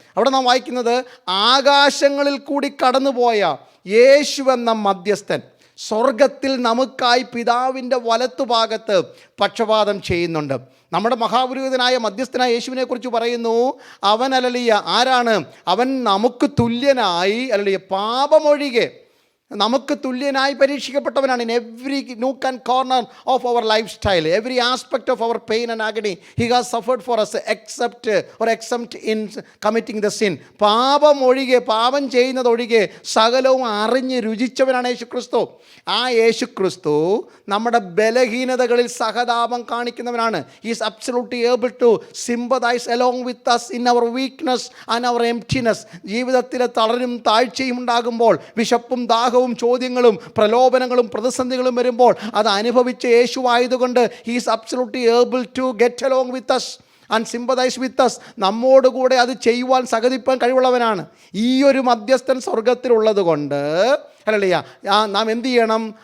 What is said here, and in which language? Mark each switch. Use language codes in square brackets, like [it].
[ml] അവിടെ നാം വായിക്കുന്നത് ആകാശങ്ങളിൽ കൂടി കടന്നുപോയ യേശു എന്ന മധ്യസ്ഥൻ സ്വർഗത്തിൽ നമുക്കായി പിതാവിൻ്റെ വലത്തുഭാഗത്ത് പക്ഷപാതം ചെയ്യുന്നുണ്ട്. നമ്മുടെ മഹാപുരോഹിതനായ മധ്യസ്ഥനായ യേശുവിനെക്കുറിച്ച് പറയുന്നു, അവൻ അല്ലലിയ ആരാണ്? അവൻ നമുക്ക് തുല്യനായി അല്ലലിയ പാപമൊഴികെ നമുക്ക് തുല്യനായി പരീക്ഷിക്കപ്പെട്ടവനാണ്. [en] In every nook and corner of our lifestyle, every aspect of our pain and agony, he has suffered for us except in committing the sin. [ml] പാപം ഒഴികെ, പാപം ചെയ്യുന്നതൊഴികെ സകലവും അറിഞ്ഞ് രുചിച്ചവനാണ് യേശുക്രിസ്തു. ആ യേശുക്രിസ്തു നമ്മുടെ ബലഹീനതകളിൽ സഹതാപം കാണിക്കുന്നവനാണ്. [en] He is absolutely able to sympathize along with us in our weakness and our emptiness. [ml] ജീവിതത്തിലെ തളരും താഴ്ചയും ഉണ്ടാകുമ്പോൾ, വിശപ്പും ദാഹവും ചോദ്യങ്ങളും പ്രലോഭനങ്ങളും പ്രതിസന്ധികളും വരുമ്പോൾ അത് അനുഭവിച്ച യേശു ആയതുകൊണ്ട് [en] he is absolutely able to get along with us and sympathize with us. [ml] നമ്മോടുകൂടെ അത് ചെയ്യുവാൻ സഹതിപ്പാൻ കഴിവുള്ളവനാണ്. ഈ ഒരു മധ്യസ്ഥൻ സ്വർഗത്തിലുള്ളത് കൊണ്ട് ഹല്ലേലൂയ നാം എന്ത് ചെയ്യണം?